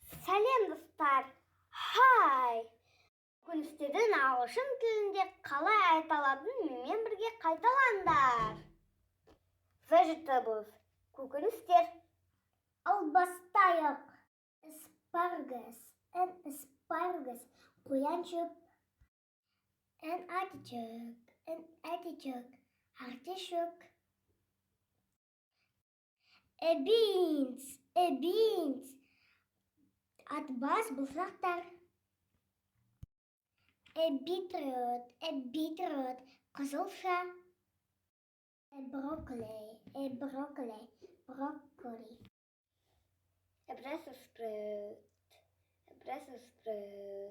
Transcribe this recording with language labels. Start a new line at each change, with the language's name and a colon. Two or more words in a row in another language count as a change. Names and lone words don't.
Kazakh: Сәлем, достар! Хай! Бүгін сіздердің ағылшын тілінде қалай айта алатынын менімен бірге қайталаңдар.
English: Vegetables, көкөністер.
Kazakh: Ал бастайық.
English: Asparagus and asparagus, қояншөп. An artichoke, artichoke. A beans,
Kazakh: атбас бұлсақтар.
English: A beetroot, қызылша. A broccoli. A Brussels sprout.